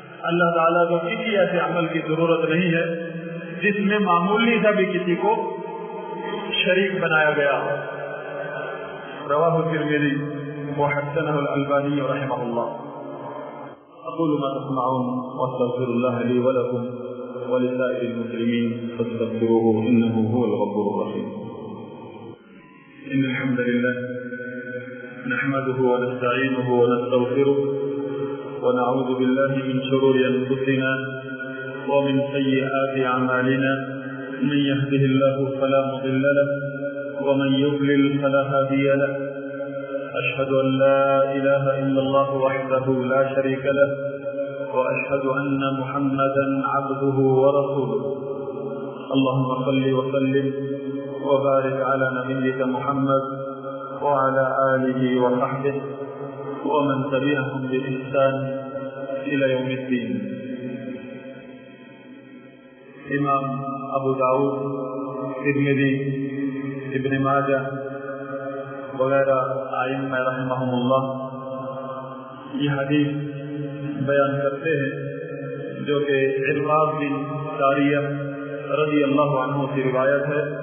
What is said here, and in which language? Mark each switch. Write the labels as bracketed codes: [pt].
[ur] اللہ تعالیٰ کو کسی ایسے عمل کی ضرورت نہیں ہے جس میں معمولی سا بھی کسی کو شریک بنایا گیا ہو۔ [ar] رواہ الترمذی وحسنہ الالبانی رحمہ اللہ۔ اقول ما تسمعون واستغفر الله لي ولكم ولسائر المسلمين فاستغفروه إنه هو الغفور الرحيم. إن الحمد لله نحمده ونستعينه ونستغفره ونعوذ بالله من شرور أنفسنا ومن سيئات أعمالنا، من يهده الله فلا مضل له ومن يضلل فلا هادي له. أشهد أن لا إله إلا الله وحده لا شريك له وأشهد أن محمدا عبده ورسوله. اللهم صل وسلم وبارك على نبيك محمد وعلى آله وصحبه ومن تبعهم بإحسان إلى يوم الدين. [ur] امام ابو داؤد، ترمذی، ابن ماجہ وغیرہ ائمہ رحمہم اللہ یہ حدیث بیان کرتے ہیں جو کہ عرباض بن ساریہ رضی اللہ عنہ کی روایت ہے.